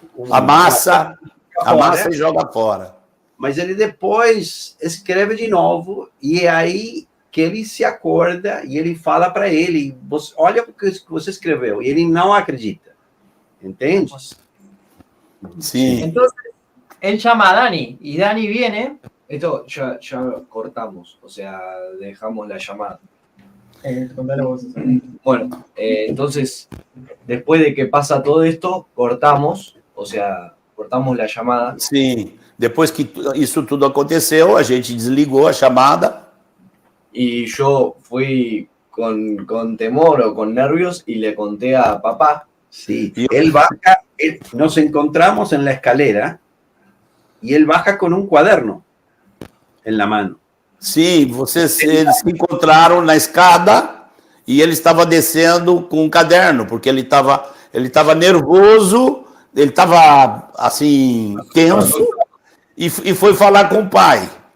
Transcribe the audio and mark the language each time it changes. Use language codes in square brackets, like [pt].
[pt] Amassa e joga fora. Mas ele depois escreve de novo, e é aí que ele se acorda e ele fala para ele, olha o que você escreveu, e ele não acredita. Entende? Sim. [es] Entonces, él llama a Dani, y Dani viene. Esto ya cortamos, o sea, dejamos la llamada. Bueno, entonces, después de que pasa todo esto, cortamos, o sea, cortamos la llamada. [pt] Sim. Depois que isso tudo aconteceu, a gente desligou a chamada. [es] Y yo fui con temor o con nervios y le conté a papá. Sí, él baja, nos encontramos en la escalera y él baja con un cuaderno en la mano. [pt] Sim, eles se encontraram na escada e ele estava descendo com um caderno, porque ele estava nervoso, ele estava assim, tenso, e foi falar com o pai.